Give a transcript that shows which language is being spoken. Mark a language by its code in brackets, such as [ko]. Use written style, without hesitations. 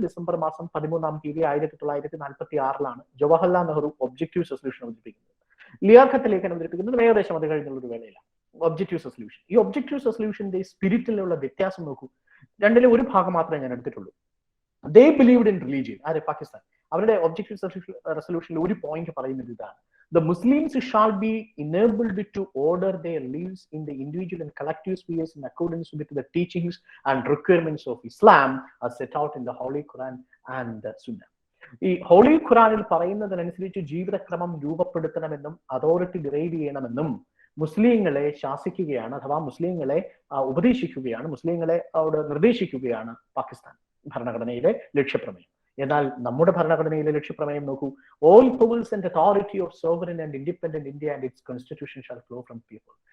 [ml] December മാസം 13-ാം തീയതി 1946 Jawaharlal Nehru objective resolution അവതരിപ്പിക്കുന്നത്. ലിയാഖത്ത് അലി ഖാൻ അവതരിപ്പിക്കുന്നത് ഏകദേശം അത് കഴിഞ്ഞുള്ള ഒരു വേളയിലാണ്. ഒബ്ജക്റ്റീവ് റെസൊല്യൂഷൻ, ഈ ഒബ്ജക്റ്റീവ് റെസൊല്യൂഷന്റെ സ്പിരിറ്റിലുള്ള വ്യത്യാസം നോക്കൂ. രണ്ടിലെ ഒരു ഭാഗം മാത്രമേ ഞാൻ എടുത്തിട്ടുള്ളൂ. [en] They believed in religion. ആരെ? പാകിസ്ഥാൻ. [ml] അവരുടെ ഒബ്ജക്റ്റീവ് റെസൊല്യൂഷനിൽ ഒരു പോയിന്റ് പറയുന്നത് ഇതാണ്: [en] The Muslims shall be enabled to order their lives in the individual and collective spheres in accordance with the teachings and requirements of Islam as set out in the Holy Quran and the Sunnah. [ml] ഈ holy ഖുറാനിൽ പറയുന്നതിനനുസരിച്ച് ജീവിതക്രമം രൂപപ്പെടുത്തണമെന്നും authority derive ചെയ്യണമെന്നും മുസ്ലിങ്ങളെ ശാസിക്കുകയാണ്, അഥവാ മുസ്ലിങ്ങളെ ഉപദേശിക്കുകയാണ്, മുസ്ലിങ്ങളെ അവിടെ നിർദ്ദേശിക്കുകയാണ് പാകിസ്ഥാൻ ഭരണഘടനയിലെ ലക്ഷ്യപ്രമേയം. എന്നാൽ നമ്മുടെ ഭരണഘടനയിലെ ലക്ഷ്യപ്രമേയം നോക്കൂ: [en] All powers and authority of sovereign and independent India and its constitution shall flow from people.